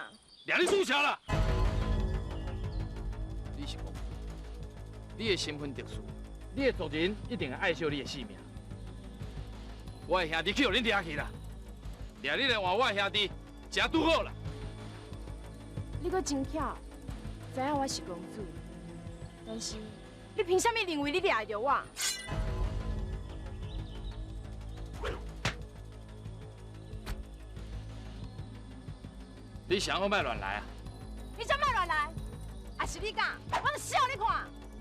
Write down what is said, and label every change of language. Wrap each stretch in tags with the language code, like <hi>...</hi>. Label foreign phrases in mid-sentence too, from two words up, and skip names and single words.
<nan>掠你做啥啦？你是公主，你的身份特殊，你的族人一定会爱惜你的性命。我的兄弟去互恁掠去啦，掠你来换我的兄弟，真拄好啦。你阁真巧，知影我是公主，但是你凭啥物认为你掠着我？你想好莫乱来啊！你想莫乱来，还是你讲，我就死互你看。</nan>